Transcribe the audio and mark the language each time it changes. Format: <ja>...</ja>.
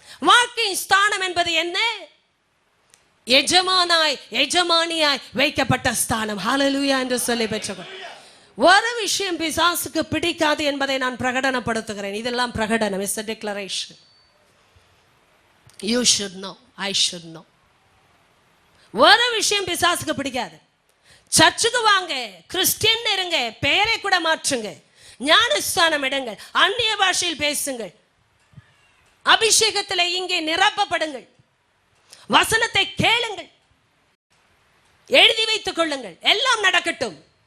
<ta>வாழ்க்கையின் ஸ்தானம் என்பது என்ன? எஜமானாய், எஜமானியாய் வைக்கப்பட்ட ஸ்தானம். ஹல்லேலூயா என்று சொல்லி பெற்றவர். ஒரு விஷயம் பிசாசுக்கு பிடிக்காது என்பதை நான் பிரகடனப்படுத்துகிறேன். இதெல்லாம் பிரகடனம்,</ta> <en>It's a declaration. You should know, I should know.</en> <ta>ஒரு விஷயம் பிசாசுக்கு பிடிக்காது. சர்ச்சுக்கு வாங்க, கிறிஸ்டியன் இருங்க, பெயரை கூட மாற்றுங்க, ஞானஸ்தானம் எடுங்கள், அந்நிய பாஷையில் பேசுங்கள், அபிஷேகத்தில் இங்கே நிரப்பப்படுங்கள், வசனத்தை கேளுங்கள், எழுதி வைத்துக் கொள்ளுங்கள், எல்லாம் நடக்கட்டும்.</ta>